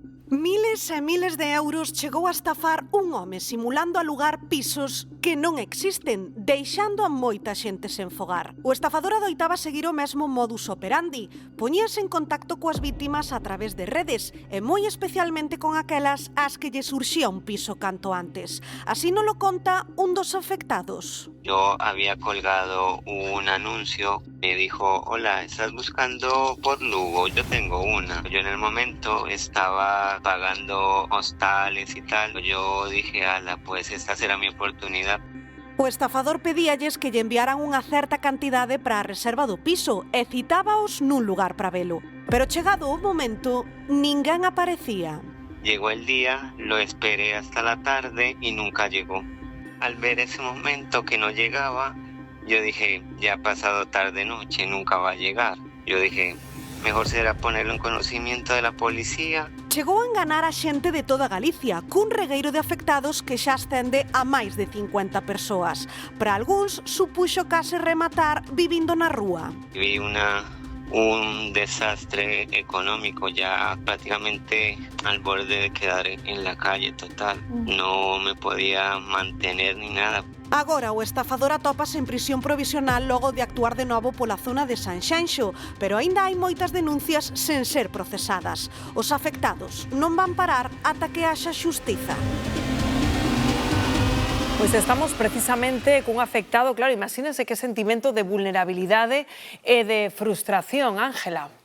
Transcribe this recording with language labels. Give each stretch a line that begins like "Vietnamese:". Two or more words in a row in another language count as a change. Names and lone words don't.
Galician: Miles e miles de euros chegou a estafar un home simulando alugar pisos que non existen, deixando a moita xente sen fogar. O estafador adoitaba seguir o mesmo modus operandi. Poñíase en contacto coas vítimas a través de redes e moi especialmente con aquelas ás que lle surxía un piso canto antes. Así nos lo conta un dos afectados.
Spanish: Yo había colgado un anuncio, me dijo, hola, ¿estás buscando por Lugo? Yo tengo una. Yo en el momento estaba pagando hostales y tal. Yo dije, ala, pues esta será mi oportunidad.
Galician: O estafador pedíalles que lle enviaran unha certa cantidade para a reserva do piso e citábaos nun lugar para velo. Pero chegado o momento, ninguén aparecía.
Spanish: Llegó el día, lo esperé hasta la tarde y nunca llegó. Al ver ese momento que no llegaba, yo dije, ya ha pasado tarde-noche, nunca va a llegar. Yo dije, mejor será ponerlo en conocimiento de la policía.
Galician: Chegou a enganar a xente de toda Galicia, cun regueiro de afectados que xa ascende a máis de 50 persoas. Para algúns, supuxo case rematar vivindo na rúa.
Spanish: Vi un desastre económico, ya prácticamente al borde de quedar en la calle total. No me podía mantener ni nada.
Galician: Agora o estafador atópase en prisión provisional logo de actuar de novo pola zona de Sanxenxo, pero aínda hai moitas denuncias sen ser procesadas. Os afectados non van parar ata que haxa xustiza. Pois estamos precisamente cun afectado, claro, imagínense que sentimento de vulnerabilidade e de frustración, Ángela.